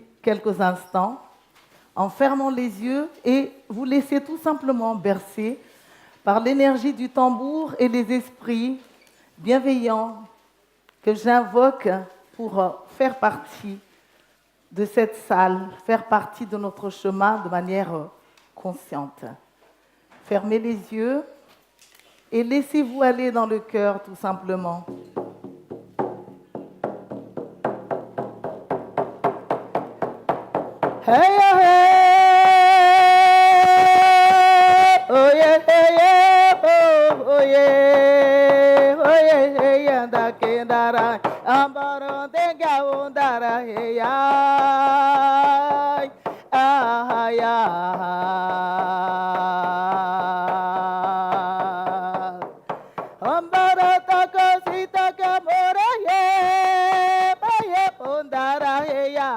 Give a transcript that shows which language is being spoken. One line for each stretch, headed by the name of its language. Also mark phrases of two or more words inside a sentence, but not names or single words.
French: quelques instants, en fermant les yeux et vous laisser tout simplement bercer par l'énergie du tambour et les esprits bienveillants que j'invoque pour faire partie de cette salle, faire partie de notre chemin de manière consciente. Fermez les yeux et laissez-vous aller dans le cœur tout simplement. Hey, hey, oh yeah, hey, yeah, oh yeah, oh yeah, hey, anda kendara, ambaro denga ondara, hey, ay, ay, ambaro takasita kamora, yeah, hey, ondara, hey, ya.